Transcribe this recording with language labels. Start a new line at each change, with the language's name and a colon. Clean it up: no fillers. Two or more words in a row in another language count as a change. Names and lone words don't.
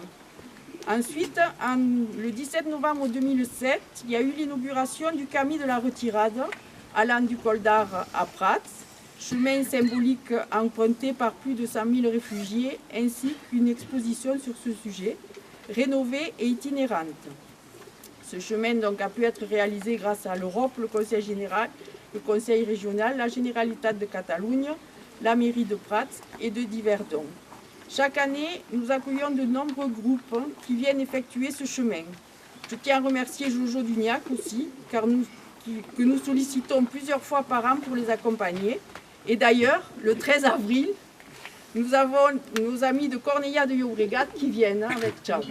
French: Ensuite, le 17 novembre 2007, il y a eu l'inauguration du Camí de la Retirade, allant du col d'Ar à Prats, chemin symbolique emprunté par plus de 100 000 réfugiés, ainsi qu'une exposition sur ce sujet, rénovée et itinérante. Ce chemin donc, a pu être réalisé grâce à l'Europe, le Conseil général, le Conseil régional, la Generalitat de Catalunya, la mairie de Prats et de Diverdon. Chaque année, nous accueillons de nombreux groupes qui viennent effectuer ce chemin. Je tiens à remercier Jojo Dugnac aussi, que nous sollicitons plusieurs fois par an pour les accompagner. Et d'ailleurs, le 13 avril, nous avons nos amis de Cornellà de Llobregat qui viennent avec Xavi.